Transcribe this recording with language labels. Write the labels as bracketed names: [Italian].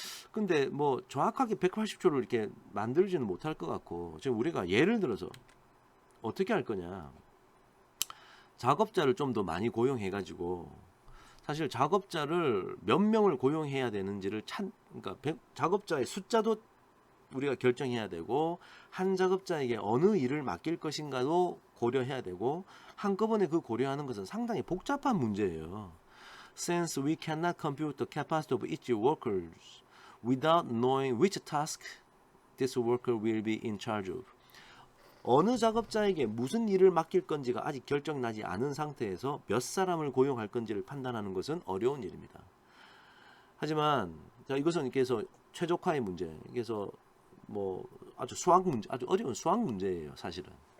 [Korean] 근데 뭐 정확하게 180초를 이렇게 만들지는 못할 것 같고, 지금 우리가 예를 들어서 어떻게 할 거냐, 작업자를 좀 더 많이 고용해 가지고, 사실 작업자를 몇 명을 고용해야 되는지를 그러니까 작업자의 숫자도 우리가 결정해야 되고, 한 작업자에게 어느 일을 맡길 것인가도 고려해야 되고, 한꺼번에 그 고려하는 것은 상당히 복잡한 문제예요. [English] Since we cannot compute the capacity of each worker without knowing which task this worker will be in charge of. [Korean] 어느 작업자에게 무슨 일을 맡길 건지가 아직 결정나지 않은 상태에서 몇 사람을 고용할 건지를 판단하는 것은 어려운 일입니다. 하지만 자, 이것은 이렇게 해서 최적화의 문제, 그래서 뭐 아주 수학 문제, 아주 어려운 수학 문제예요, 사실은.